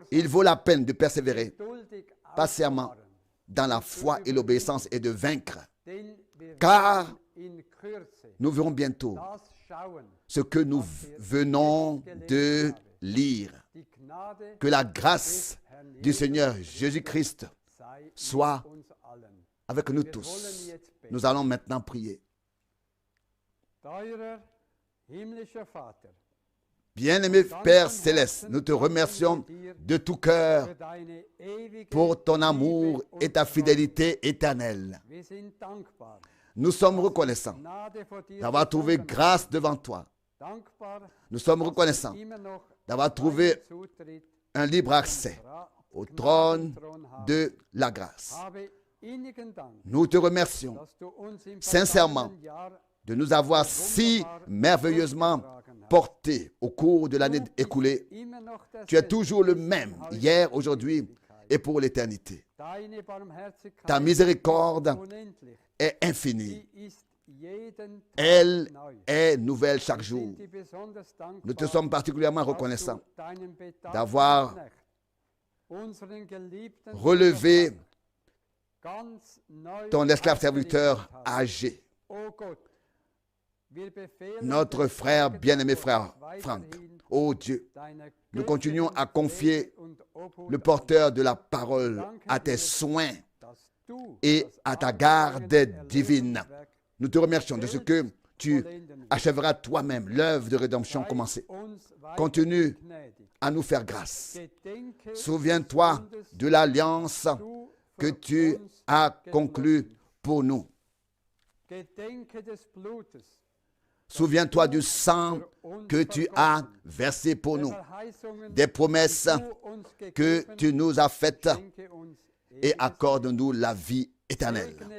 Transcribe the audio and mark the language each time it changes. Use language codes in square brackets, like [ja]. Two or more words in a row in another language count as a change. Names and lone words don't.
[fr] il vaut la peine de persévérer [de] geduldig [fr] patiemment [de] auszuharren, [fr] dans la foi et l'obéissance et de vaincre. [de] denn wir [fr] Car [de] werden in Kürze [fr] nous verrons bientôt [de] das schauen, [fr] ce que nous venons de lire. [de] die Gnade [fr] Que la [de] des [fr] grâce [de] Herrn [fr] du [de] Jesus [fr] Seigneur Jésus-Christ [de] sei mit [fr] soit [de] uns allen. [fr] avec nous [de] Wir [fr] tous. [de] wollen jetzt beten. [fr] Nous allons maintenant prier. [de] Teurer himmlischer Vater, [fr] Bien-aimé Père Céleste, nous te remercions de tout cœur [de] für deine ewige [fr] pour ton amour [de] Liebe und [fr] et ta [de] Treue. [fr] fidélité éternelle. [de] Wir sind dankbar, [fr] Nous sommes reconnaissants [de] Gnade vor dir [fr] d'avoir trouvé [de] gefunden. [fr] grâce devant toi. [de] Dankbar, [fr] Nous sommes [de] dass [fr] reconnaissants [de] wir immer noch [fr] d'avoir trouvé [de] freien Zutritt [fr] un libre accès au trône de la grâce. [de] Habe innigen Dank, [fr] Nous te remercions [de] dass du uns im [fr] sincèrement [de] vergangenen Jahr [fr] de nous avoir si merveilleusement portés au cours de l'année écoulée. [de] immer noch [fr] Tu es [de] derselbe [fr] toujours le [de] bist [fr] même, [de] in heute [fr] hier, [de] und [fr] aujourd'hui [de] Ewigkeit. [fr] et pour l'éternité. [de] Deine Barmherzigkeit [fr] Ta miséricorde [de] ist unendlich. [fr] est infinie. [de] Sie ist jeden Tag [fr] Elle [de] neu. [fr] est nouvelle chaque [de] Wir [fr] jour. [de] sind dir besonders [fr] Nous te [de] dankbar, [fr] sommes particulièrement [de] dass [fr] reconnaissants [de] du deinen bedachten [fr] d'avoir [de] Knecht, unseren geliebten [fr] relevé [de] Bruder, ganz neu [fr] ton esclave serviteur [de] eingerichtet hast. [fr] âgé, [de] O Gott, wir befehlen [fr] notre [de] der [fr] frère, [de] Kirche [fr] bien-aimé [de] Gottes [fr] frère Franck. [de] weiterhin [fr] Ô Dieu, [de] deiner [fr] nous continuons à [de] göttlichen [fr] confier [de] Pflege und Obhut [fr] le [de] an, [fr] porteur de la parole à tes soins [de] dass du [fr] et [de] das [fr] à ta [de] angefangene [fr] garde divine. [de] Erlösungswerk [fr] Nous te remercions de ce que tu [de] vollenden wirst. [fr] achèveras toi-même l'œuvre de rédemption [de] Sei [fr] commencée. [de] uns [fr] Continue [de] weiterhin gnädig. [fr] à nous faire grâce. [de] Gedenke [fr] Souviens-toi [de] des Bundes, [fr] de l'alliance [de] du [fr] que [de] für [fr] tu [de] uns [fr] as conclue [de] geschlossen. [fr] pour nous. [de] Gedenke des Blutes, [fr] Souviens-toi du sang que tu as versé pour nous, des promesses que tu nous as faites et accorde-nous la vie éternelle.